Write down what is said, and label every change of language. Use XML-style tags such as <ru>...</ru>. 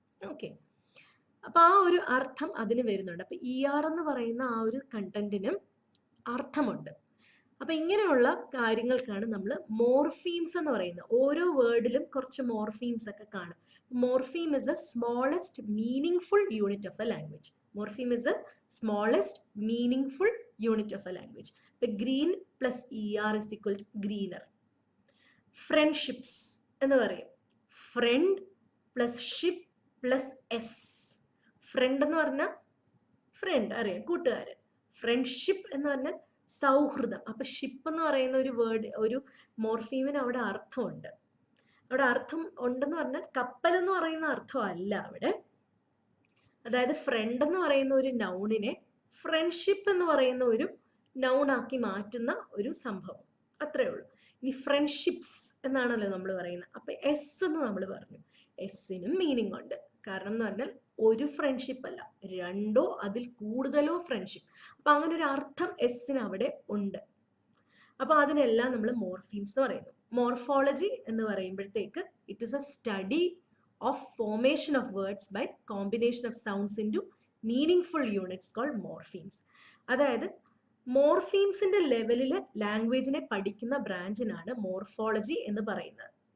<ml>Okay, അപ്പൊ ആ ഒരു അർത്ഥം അതിന് വരുന്നുണ്ട്. അപ്പൊ ER എന്ന് പറയുന്ന ആ ഒരു കണ്ടന്റിനും അർത്ഥമുണ്ട്. അപ്പൊ ഇങ്ങനെയുള്ള കാര്യങ്ങൾക്കാണ് നമ്മൾ മോർഫീംസ് എന്ന് പറയുന്നത്. ഓരോ വേർഡിലും കുറച്ച് മോർഫീംസ് ഒക്കെ കാണും.</ml> <en>Morpheme is a smallest meaningful unit of a language. Morpheme is the smallest meaningful unit of a language. The green plus ER is equal to greener.</en> <ml>Friendships എന്ന് പറയും. Friend plus ship plus S. Front എന്ന് പറഞ്ഞാൽ front അറിയാം, കൂട്ടുകാരൻ. Friendship എന്ന് പറഞ്ഞാൽ സൗഹൃദം. അപ്പൊ ഷിപ്പ് എന്ന് പറയുന്ന ഒരു വേർഡ്, ഒരു മോർഫീമിന് അവിടെ അർത്ഥമുണ്ട്. അവിടെ അർത്ഥം ഉണ്ടെന്ന് പറഞ്ഞാൽ കപ്പൽ എന്ന് പറയുന്ന അർത്ഥമല്ല അവിടെ. അതായത് ഫ്രണ്ട് എന്ന് പറയുന്ന ഒരു നൗണിനെ ഫ്രണ്ട്ഷിപ്പ് എന്ന് പറയുന്ന ഒരു നൗണാക്കി മാറ്റുന്ന ഒരു സംഭവം, അത്രേ ഉള്ളൂ. ഇനി ഫ്രണ്ട്ഷിപ്സ് എന്നാണല്ലോ നമ്മൾ പറയുന്നത്. അപ്പൊ എസ് എന്ന് നമ്മൾ പറഞ്ഞു. എസ്സിനും മീനിങ് ഉണ്ട്. കാരണം എന്ന് പറഞ്ഞാൽ ഒരു ഫ്രണ്ട്ഷിപ്പ് അല്ല, രണ്ടോ അതിൽ കൂടുതലോ ഫ്രണ്ട്ഷിപ്പ്. അപ്പൊ അങ്ങനെ ഒരു അർത്ഥം എസ്സിന് അവിടെ ഉണ്ട്. അപ്പൊ അതിനെല്ലാം നമ്മൾ മോർഫീംസ് എന്ന് പറയുന്നു.</ml> <en>morphology</en> <ml>എന്ന് പറയുമ്പോഴത്തേക്ക്</ml> <en>It is a study of formation of words by combination of sounds into meaningful units called morphemes.</en> <ml>അതായത് മോർഫീംസിന്റെ ലെവലിൽ ലാംഗ്വേജിനെ പഠിക്കുന്ന ബ്രാഞ്ചിനാണ് മോർഫോളജി എന്ന് പറയുന്നത്.</ml>